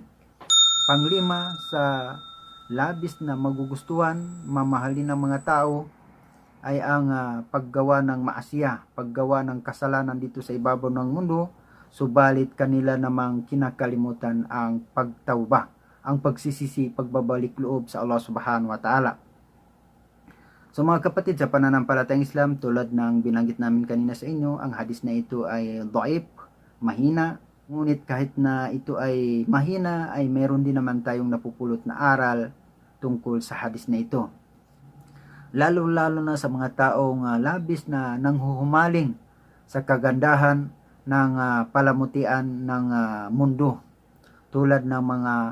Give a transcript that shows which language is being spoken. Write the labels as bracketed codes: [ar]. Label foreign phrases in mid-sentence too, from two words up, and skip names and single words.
[tl] Panglima, sa labis na magugustuhan, mamahalin ng mga tao ay ang paggawa ng maasiya, paggawa ng kasalanan dito sa ibabaw ng mundo, subalit kanila namang kinakalimutan ang pagtawba, ang pagsisisi, pagbabalik loob sa Allah [ar] سبحانه وتعالى. [tl] So mga kapatid sa pananampalatayang Islam, tulad ng binanggit namin kanina sa inyo, ang hadis na ito ay dhaif, mahina, ngunit kahit na ito ay mahina, ay meron din naman tayong napupulot na aral tungkol sa hadis na ito. Lalo-lalo na sa mga taong labis na nanghuhumaling sa kagandahan ng palamutian ng mundo, tulad ng mga